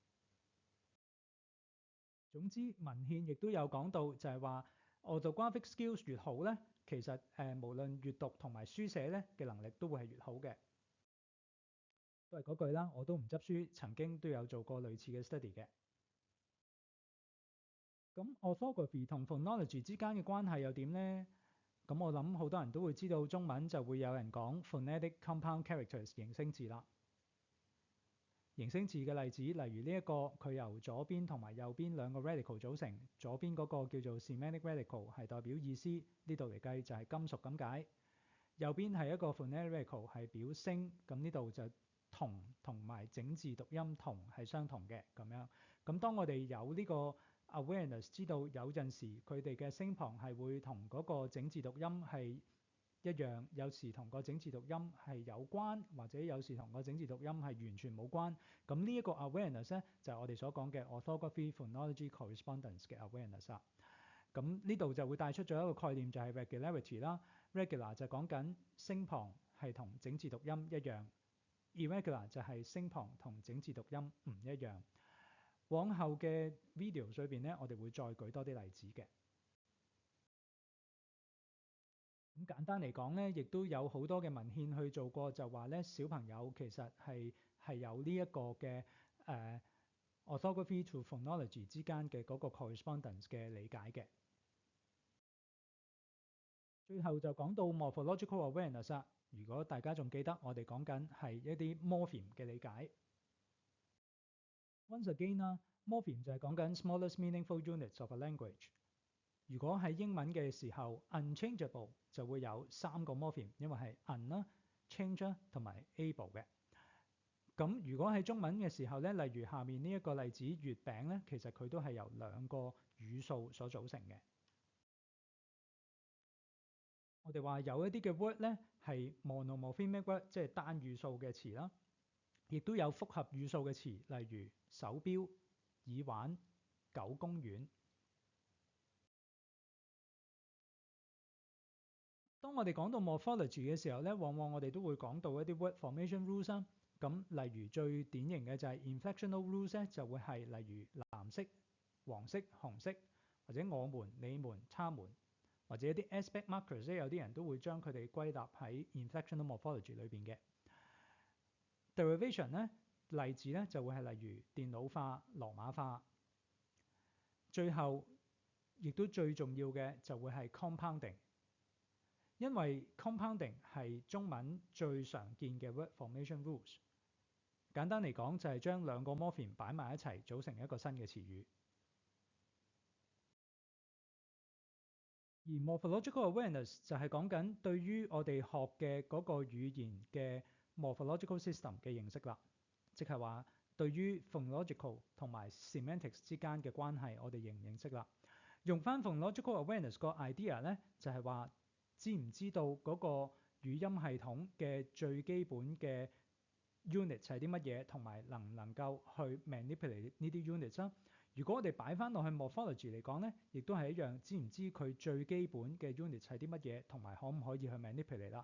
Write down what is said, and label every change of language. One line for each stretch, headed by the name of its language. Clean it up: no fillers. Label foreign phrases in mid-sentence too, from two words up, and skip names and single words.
Cantonese: 總之文獻亦都有講到，就係話
English: orthographic skills
Cantonese: 越好咧，其實無論閱讀同埋書寫咧嘅能力都會係越好嘅。都係嗰句啦，我都唔執書，曾經都有做過類似嘅 study 嘅。咁 orthography 同 phonology 之間嘅關係又點咧？咁我諗好多人都會知道中文就會有人講
English: phonetic compound characters
Cantonese: 形聲字啦。形聲字嘅例子，例如呢一個佢由左邊同埋右邊兩個 radical 組成，左邊嗰個叫做
English: semantic radical
Cantonese: 係代表意思，呢度嚟計就係金屬咁解。右邊係一個
English: phonetic radical
Cantonese: 係表聲，咁呢度就同埋整字讀音同係相同嘅咁樣。咁當我哋有呢個 awareness 知道有陣時佢哋嘅聲旁係會同嗰個整字讀音係一樣，有時同個整字讀音係有關，或者有時同個整字讀音係完全冇關。咁呢一個 awareness 咧就係我哋所講嘅
English: orthography phonology correspondence
Cantonese: 嘅 awareness 啦。咁呢度就會帶出咗一個概念，就係 regularity 啦。regular 就講緊聲旁係同整字讀音一樣， irregular 就係聲旁同整字讀音唔一樣。往後嘅 video 裏邊咧，我哋會再舉多啲例子嘅。咁簡單嚟講咧，亦都有好多嘅文獻去做過，就話咧小朋友其實係有呢一個嘅
English: orthography to phonology
Cantonese: 之間嘅嗰個 correspondence 嘅理解嘅。最後就講到
English: morphological awareness
Cantonese: 啦。如果大家仲記得，我哋講緊係一啲 morpheme 嘅理解。
English: Once again
Cantonese: 啦，morpheme 就係講緊
English: smallest meaningful units of a language。
Cantonese: 如果喺英文嘅時候 unchangeable 就會有3個 morpheme，因為係 un 啦、change 啦同埋 able 嘅。咁如果喺中文嘅時候咧，例如下面呢一個例子月餅咧，其實佢都係由2個語數所組成嘅。我哋話有一啲嘅 word 咧係
English: monomorphemic word，
Cantonese: 即係單語數嘅詞啦，亦都有複合語數嘅詞，例如手錶、耳環、狗公園。當我哋講到 morphology 嘅時候咧，往往我哋都會講到一啲
English: word formation rules
Cantonese: 啦。咁例如最典型嘅就係
English: inflectional rules
Cantonese: 咧，就會係例如藍色、黃色、紅色，或者我們、你們、他們。或者一啲
English: aspect markers
Cantonese: 咧，有啲人都會將佢哋歸納喺
English: inflectional morphology
Cantonese: 裏邊嘅。derivation 咧，例子咧就會係例如電腦化、羅馬化。最後亦都最重要嘅就會係 compounding， 因為 compounding 係中文最常見嘅
English: word formation rules。
Cantonese: 簡單嚟講就係將2個 morpheme 擺埋一齊組成一個新嘅詞語。而
English: morphological awareness
Cantonese: 就係講緊對於我哋學嘅嗰個語言嘅
English: morphological system
Cantonese: 嘅認識啦，即係話對於 phonological 同埋 semantics 之間嘅關係，我哋認唔認識啦？用翻
English: phonological awareness
Cantonese: 個 idea 咧，就係話知唔知道嗰個語音系統嘅最基本嘅 unit 係啲乜嘢，同埋能唔能夠去 manipulate 呢啲 units 啦？如果我哋擺翻落去 morphology 嚟講咧，亦都係一樣，知唔知佢最基本嘅 unit 係啲乜嘢，同埋可唔可以去 manipulate 啦？